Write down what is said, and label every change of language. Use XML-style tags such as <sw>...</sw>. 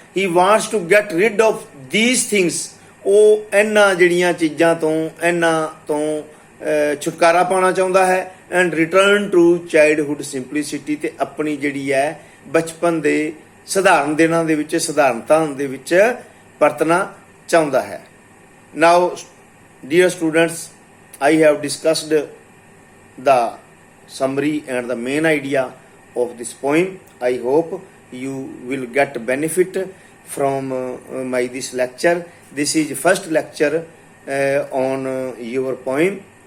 <en>He wants to get rid of these things।</en> <pa>ਉਹ ਇਹਨਾਂ ਜਿਹੜੀਆਂ ਚੀਜ਼ਾਂ ਤੋਂ ਇਹਨਾਂ ਤੋਂ ਛੁਟਕਾਰਾ ਪਾਉਣਾ ਚਾਹੁੰਦਾ ਹੈ।</pa> <en>and return to childhood simplicity,</en> <pa>ਤੇ ਆਪਣੀ ਜਿਹੜੀ ਹੈ ਬਚਪਨ ਦੇ ਸਧਾਰਨ ਦਿਨਾਂ ਦੇ ਵਿੱਚ ਸਧਾਰਨਤਾ ਦੇ ਵਿੱਚ ਪਰਤਣਾ ਚਾਹੁੰਦਾ ਹੈ।</pa> <en>Now dear students, I have discussed the summary and the main idea of this poem. I hope you will get benefit from this lecture. This is first lecture on your poem.</en>